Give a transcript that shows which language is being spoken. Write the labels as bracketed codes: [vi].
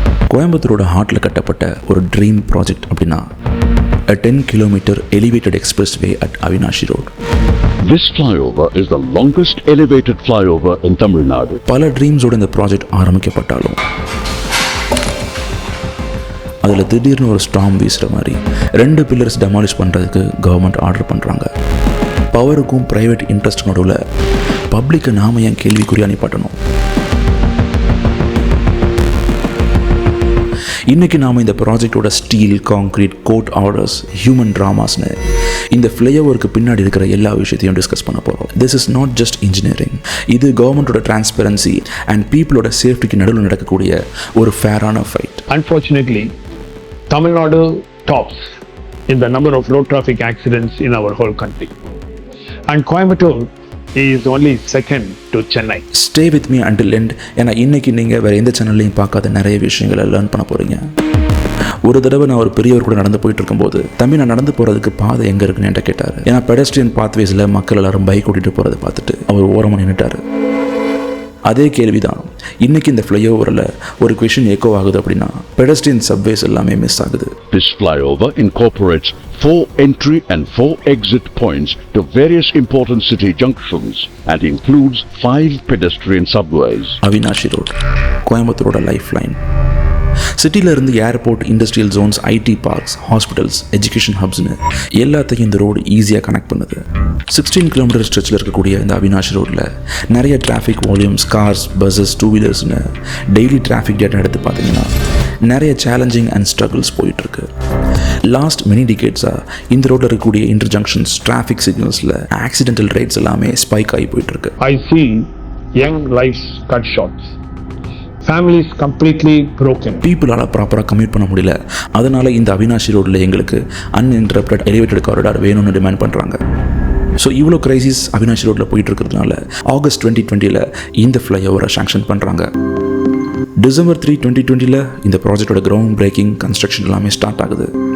[ta] கோயம்புத்தூரோட ஹார்ட்டில் கட்டப்பட்ட ஒரு ட்ரீம் ப்ராஜெக்ட் அப்படின்னா [en] a 10-kilometer elevated expressway at Avinashi Road. This flyover is the longest elevated flyover in Tamil Nadu. [ta] பல ட்ரீம்ஸோட இந்த project ஆரம்பிக்கப்பட்டாலும் அதில் திடீர்னு ஒரு ஸ்டார்ம் வீசுகிற மாதிரி 2 பில்லர்ஸ் டெமாலிஷ் பண்ணுறதுக்கு கவர்மெண்ட் ஆர்டர் பண்ணுறாங்க. பவருக்கும் ப்ரைவேட் இன்ட்ரெஸ்ட் நடுவில் பப்ளிக்கை நாம ஏன் கேள்விக்குறியா நிப்பாட்டணும்? இன்றைக்கி நாம் இந்த ப்ராஜெக்டோட steel, concrete, court orders, human ட்ராமாஸ்னு இந்த ஃப்ளைஓவருக்கு பின்னாடி இருக்கிற எல்லா விஷயத்தையும் டிஸ்கஸ் பண்ண போகிறோம். [en] This is not just engineering. [ta] இது கவர்மெண்ட்டோட டிரான்ஸ்பரன்சி அண்ட் பீப்புளோட சேஃப்டிக்கு நடுவில் நடக்கக்கூடிய ஒரு ஃபேரான fight. [en] Unfortunately, Tamil Nadu tops in the number of road traffic accidents in our whole country. And Coimbatore is only second to Chennai. Stay with me until end. [ta] ஏன்னா இன்னைக்கு நீங்கள் வேறு எந்த சேனல்லையும் பார்க்காத நிறைய விஷயங்களை லேர்ன் பண்ண போகிறீங்க. ஒரு தடவை நான் ஒரு பெரியவர் கூட நடந்து போயிட்டு இருக்கும்போது தம்பி நான் நடந்து போகிறதுக்கு பாதை எங்கே இருக்குன்னு என்கிட்ட கேட்டார். ஏன்னா பெடஸ்ட்ரியன் பாத்வேஸில் மக்கள் எல்லாரும் பைக் ஓட்டிகிட்டு போகிறத பார்த்துட்டு அவர் ஓரமாக நின்றுட்டார். அதே கேள்வி தான் இன்னைக்கு இந்த ஃப்ளைஓவரில் ஒரு கொஷின் எக்கோ ஆகுது அப்படின்னா பெடஸ்ட்ரியன் சப்வேஸ் எல்லாமே மிஸ் ஆகுது. [en] This flyover incorporates 4 entry and 4 exit points to various important city junctions and includes 5 pedestrian subways. [ta] Avinashi road கோயம்புத்தூரோட life line. சிட்டியிலேருந்து airport, industrial Jones, ID parks, hospitals, education ஹப்ஸ்னு எல்லாத்தையும் இந்த road ஈஸியாக connect பண்ணுது. 16 kilometre ஸ்ட்ரெச்சில் இருக்கக்கூடிய இந்த அவினாஷி ரோட்டில் நிறைய traffic volumes, cars, buses, 2 வீலர்ஸ்னு daily traffic data எடுத்து பார்த்தீங்கன்னா நிறைய சேலஞ்சிங் அண்ட் ஸ்ட்ரகிள்ஸ் போயிட்டுருக்கு. லாஸ்ட் மெனி டிகேட்ஸாக இந்த ரோட்டில் இருக்கக்கூடிய இன்டர்ஜங்ஷன்ஸ், டிராஃபிக் சிக்னல்ஸில் ஆக்சிடென்டல் ரேட்ஸ் எல்லாமே ஸ்பைக் ஆகி போயிட்டுருக்கு. [en] I see young lives cut short. Families completely broken. [ta] பீப்புளால் ப்ராப்பராக கம்யூட் பண்ண முடியல. அதனால் இந்த அவினாஷி ரோடில் எங்களுக்கு அன்இன்டரப்டட் எலிவேட்டட் காரிடார் வேணும்னு டிமாண்ட் பண்ணுறாங்க. ஸோ இவ்வளோ கிரைசிஸ் அவினாஷி ரோட்டில் போயிட்டு இருக்கிறதுனால ஆகஸ்ட் 2020 இந்த ஃப்ளைஓவரை சாங்ஷன் பண்ணுறாங்க. டிசம்பர் 3, 2020 இந்த ப்ராஜெக்டோட கிரவுண்ட் பிரேக்கிங், கன்ஸ்ட்ரக்ஷன் எல்லாமே ஸ்டார்ட் ஆகுது.